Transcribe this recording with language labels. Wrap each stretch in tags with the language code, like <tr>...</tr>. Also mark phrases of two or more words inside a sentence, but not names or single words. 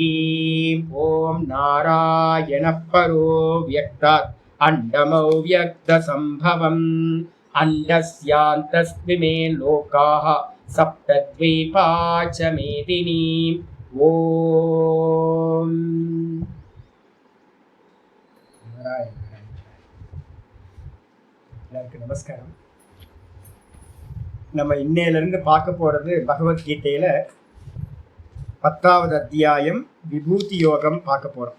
<sa>ओम नारायणः परो व्यक्तात् अंडमौ व्यक्तसंभवम् अंडस्यान्तस्मिमे लोकाः सप्तद्वीपा च मेदिनी।</sa> <ta>ओम எல்லாருக்கும் நமஸ்காரம். நம்ம இன்னையிலிருந்து பார்க்க போறது பகவத்கீதையில 10வது அத்தியாயம் விபூதி யோகம் பார்க்க போறோம்.</ta>